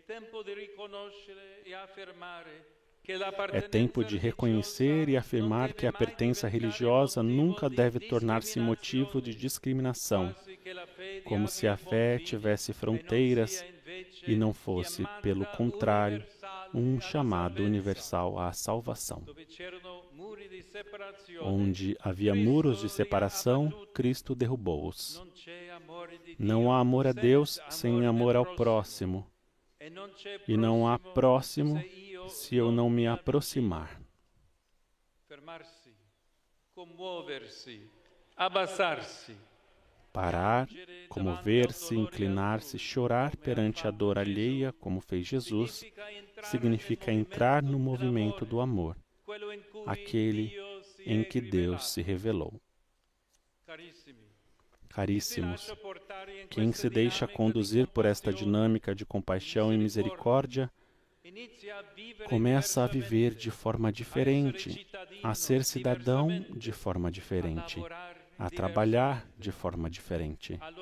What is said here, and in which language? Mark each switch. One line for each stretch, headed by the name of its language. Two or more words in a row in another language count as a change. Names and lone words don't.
Portuguese: É tempo de reconhecer e afirmar que a pertença religiosa nunca deve tornar-se motivo de discriminação, como se a fé tivesse fronteiras e não fosse, pelo contrário, um chamado universal à salvação. Onde havia muros de separação, Cristo derrubou-os. Não há amor a Deus sem amor ao próximo, e não há próximo se eu não me aproximar.
Italian: Fermarsi, commuoversi, abbassarsi,
Portuguese: Parar, comover-se, inclinar-se, chorar perante a dor alheia, como fez Jesus, significa entrar no movimento do amor, aquele em que Deus se revelou. Caríssimos, quem se deixa conduzir por esta dinâmica de compaixão e misericórdia, começa a viver de forma diferente, a ser cidadão de forma diferente, a trabalhar de forma diferente.